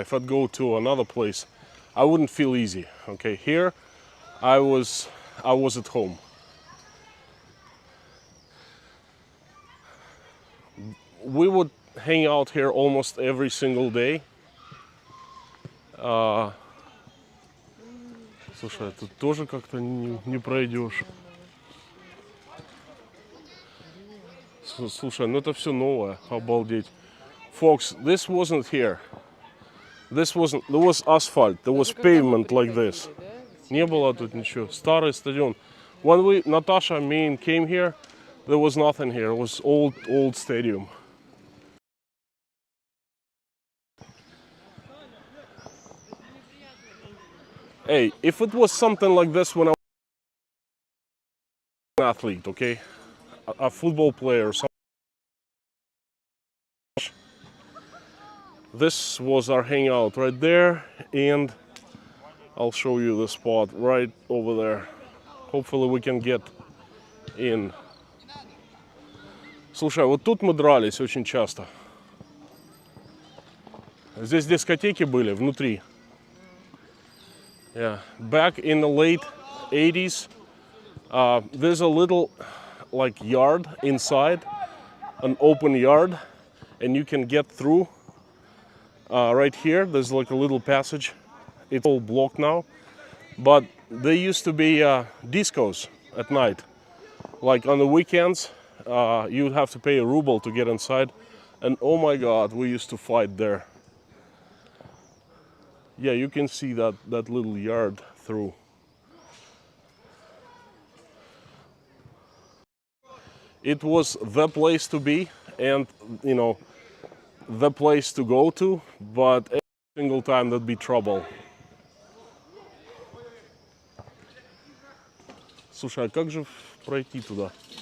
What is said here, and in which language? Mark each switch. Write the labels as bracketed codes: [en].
[en] If I'd go to another place, I wouldn't feel easy. Okay, here I was at home. We would hang out here almost every single day. [ru] Слушай, тут тоже как-то не пройдешь. Слушай, ну это все новое, обалдеть. [en] Folks, this wasn't here. There was asphalt, there was pavement like this. [ru] Не было тут ничего. Старый стадион. [en] When Natasha, me came here, there was nothing here. It was old stadium. Hey, if it was something like this when I was an athlete, okay? A football player or something. This was our hangout right there, and I'll show you the spot right over there. Hopefully we can get in. [ru] Слушай, вот тут мы дрались очень часто. Здесь дискотеки были внутри. [en] Yeah, back in the late 80s, there's a little like yard inside, an open yard, and you can get through. Right here, there's like a little passage. It's all blocked now, but there used to be discos at night. Like on the weekends, you'd have to pay a ruble to get inside, and oh my God, we used to fight there. Yeah, you can see that little yard through. It was the place to be, and you know, the place to go to, but every single time there'd be trouble. [ru] Слушай, а как же пройти туда?